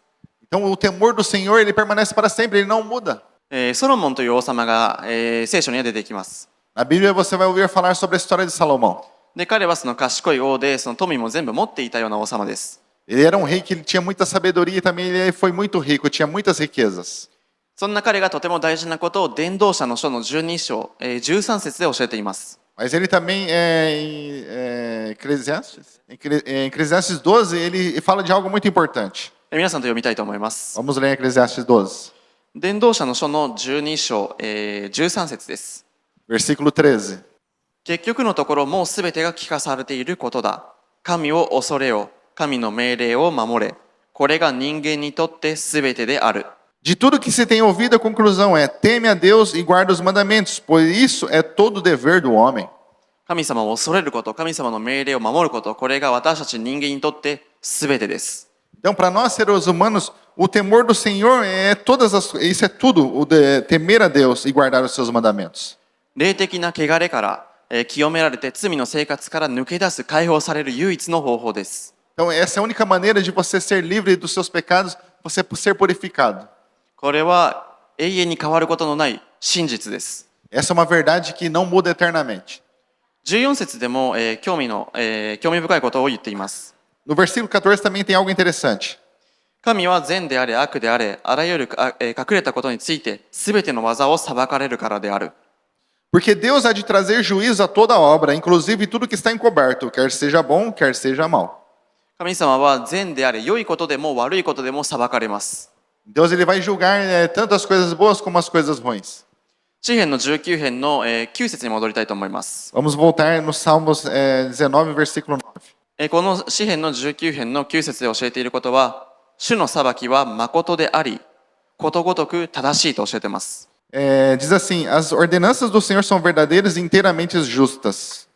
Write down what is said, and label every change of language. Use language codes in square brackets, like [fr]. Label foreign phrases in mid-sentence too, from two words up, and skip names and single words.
[pt] Então o temor do Senhor, ele permanece para sempre, ele não muda. [ja] ソロモンという王様が、聖書には出てきます。 [pt] Na Bíblia você vai ouvir falar sobre a história de Salomão. [ja] で、彼はその賢い王で、その富も全部持っていたような王様です。 [pt] Ele era um rei que ele tinha muita sabedoria e também ele foi muito rico, tinha muitas riquezas. [ja] そんな彼がとても大事なことを伝道者の書の12章、13節で教えています。 [pt] Mas ele também, em Eclesiastes 12, ele fala de algo muito importante. [ja] 皆さんと読みたいと思います。 [pt] Vamos ler Eclesiastes 12, [ja] 伝道者の書の12章、13節です。 [pt] versículo 13. [ja] 結局のところもうすべてが聞かされていることだ。神を恐れよ。神の命令を守れ。これが人間にとってすべてである。 [pt] De tudo que se tem ouvido, a conclusão é: teme a Deus e guarda os mandamentos, pois isso é todo o dever do homem. [ja] 神様を恐れること、神様の命令を守ること、これが私たち人間にとってすべてです。 [pt] Então, para nós seres humanos, o temor do Senhor isso é tudo, o de temer a Deus e guardar os seus mandamentos. [ja] 霊的な汚れから、清められて罪の生活から抜け出す、解放される唯一の方法です。 [pt] Então, essa é a única maneira de você ser livre dos seus pecados, você ser purificado. [ja] これは永遠に変わることのない真実です。 [pt] Essa é uma verdade que não muda eternamente. [ja] 14 節でも、興味深いことを言っています。 [pt] No versículo 14 também tem algo interessante. [ja] 神は善であれ悪であれ、あらゆる隠れたことについて、すべての技を裁かれるからである。 [pt] Porque Deus há de trazer juízo a toda obra, inclusive tudo que está encoberto, quer seja bom, quer seja mal. [ja] 神様は善であれ、良いことでも悪いことでも裁かれます。 [pt] Deus ele vai julgar tanto as coisas boas como as coisas ruins. [ja] 詩編の19編の、9節に戻りたいと思います。 [pt] Vamos voltar no Salmos 19, versículo 9. [ja] この詩編の19編の9節で教えていることは、主の裁きは誠であり、ことごとく正しいと教えています。 [pt] Diz assim: as ordenanças do Senhor são verdadeiras e inteiramente justas.